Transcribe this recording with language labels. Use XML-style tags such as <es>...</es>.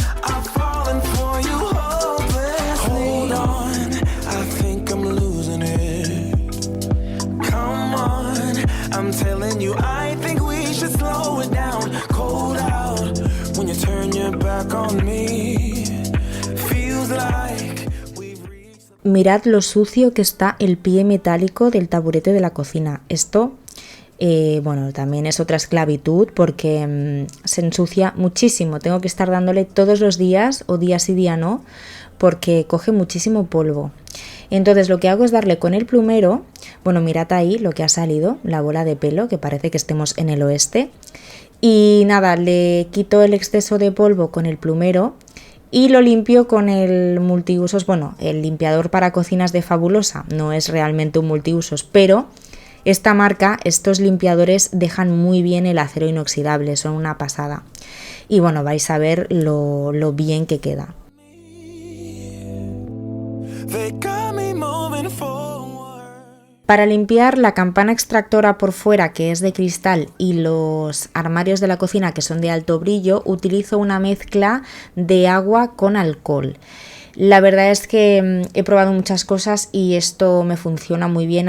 <en>I've fallen for you hopelessly. Hold on, I think I'm losing it. Come on, I'm telling you, I think we should slow it down. Cold out when you turn your back on me. Feels like we've reached.</en> <es>Mirad lo sucio que está el pie metálico del taburete de la cocina. Esto, bueno, también es otra esclavitud porque se ensucia muchísimo. Tengo que estar dándole todos los días o día sí día no, porque coge muchísimo polvo. Entonces lo que hago es darle con el plumero. Bueno, mirad ahí lo que ha salido, la bola de pelo, que parece que estemos en el oeste. Y nada, le quito el exceso de polvo con el plumero y lo limpio con el multiusos, bueno, el limpiador para cocinas de Fabulosa. No es realmente un multiusos, pero esta marca, estos limpiadores dejan muy bien el acero inoxidable, son una pasada. Y bueno, vais a ver lo bien que queda.</es> <en>They got me moving forward.</en> <es>Para limpiar la campana extractora por fuera, que es de cristal, y los armarios de la cocina, que son de alto brillo, utilizo una mezcla de agua con alcohol. La verdad es que he probado muchas cosas y esto me funciona muy bien.</es>